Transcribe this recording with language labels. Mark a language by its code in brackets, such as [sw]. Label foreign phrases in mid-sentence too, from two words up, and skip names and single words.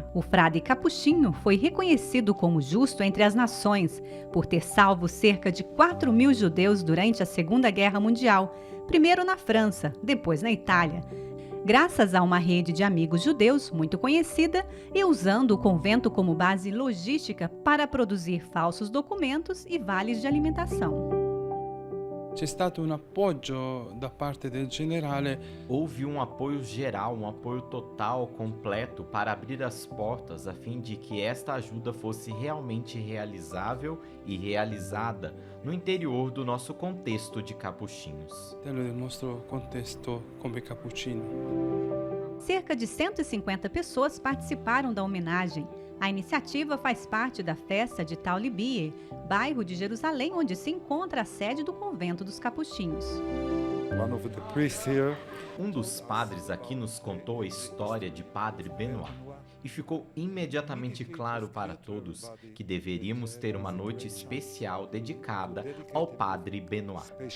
[pt] O frade capuchinho foi reconhecido como justo entre as nações por ter salvo cerca de 4.000 judeus durante a Segunda Guerra Mundial, primeiro na França, depois na Itália, graças a uma rede de amigos judeus muito conhecida e usando o convento como base logística para produzir falsos documentos e vales de alimentação. [it] c'è stato un appoggio da parte del generale. [pt] Houve um apoio geral, um apoio total, completo, para abrir as portas a fim de que esta ajuda fosse realmente realizável e realizada no interior do nosso contexto de Capuchinhos. [it] All'interno del nostro contesto come Cappuccino. [pt] Cerca de 150 pessoas participaram da homenagem. A iniciativa faz parte da festa de Taulibie, bairro de Jerusalém, onde se encontra a sede do convento dos Capuchinhos. Um dos padres aqui nos contou a história de Padre Benoit e ficou imediatamente claro para todos que deveríamos ter uma noite especial dedicada ao Padre Benoit.